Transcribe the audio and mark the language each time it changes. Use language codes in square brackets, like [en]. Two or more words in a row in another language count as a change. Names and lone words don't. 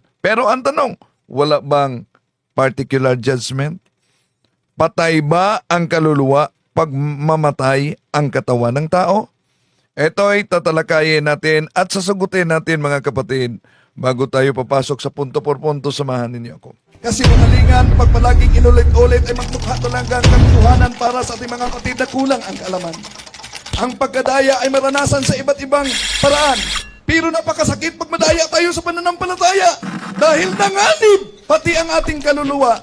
[tl] Pero ang tanong, wala bang [en] particular judgment? [tl] Patay ba ang kaluluwa pag mamatay ang katawan ng tao? Ito ay tatalakayin natin at sasagutin natin mga kapatid. Bago tayo papasok sa [es] punto por punto, [tl] samahan ninyo ako. Kasi kalingan, pag palaging inulit-ulit ay magmukha talagang katotohanan para sa ating mga kapatid na kulang ang kaalaman. Ang pagkadaya ay maranasan sa iba't ibang paraan. Pero napakasakit pag madaya tayo sa pananampalataya. Dahil nanganib pati ang ating kaluluwa.